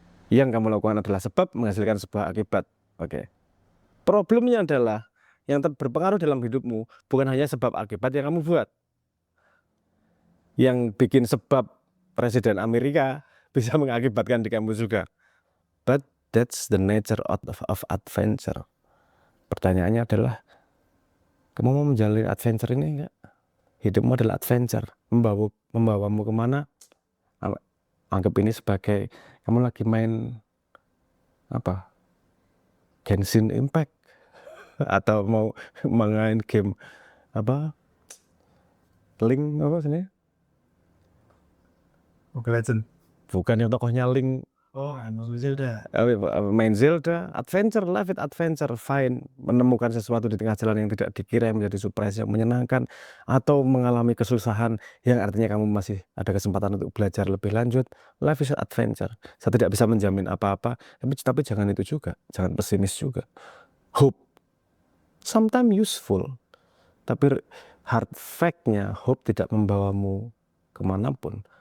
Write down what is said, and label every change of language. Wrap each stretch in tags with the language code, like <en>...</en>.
<id>Yang kamu lakukan adalah sebab menghasilkan sebuah akibat. Oke. Problemnya adalah yang berpengaruh dalam hidupmu bukan hanya sebab akibat yang kamu buat. Yang bikin sebab Presiden Amerika bisa mengakibatkan di kamu juga.</id> <en>But that's the nature of adventure.</en> <id>Pertanyaannya adalah, kamu mau menjalani adventure ini enggak? Hidupmu adalah adventure. Membawamu kemana? Anggap ini sebagai kamu lagi main Genshin Impact, atau mau main game Link sini? Mobile Legends. Bukan yang tokohnya Link. Oh, Zelda. Main Zelda, adventure,</id> <en>life with adventure,</en> <id>fine. Menemukan sesuatu di tengah jalan yang tidak dikira yang menjadi surprise yang menyenangkan, atau mengalami kesusahan yang artinya kamu masih ada kesempatan untuk belajar lebih lanjut.</id> <en>Life is adventure.</en> <id>Saya tidak bisa menjamin apa-apa, tapi jangan itu juga, jangan pesimis juga.</id> <en>Hope, sometimes useful,</en> <id>tapi hard fact-nya hope tidak membawamu kemanapun.</id>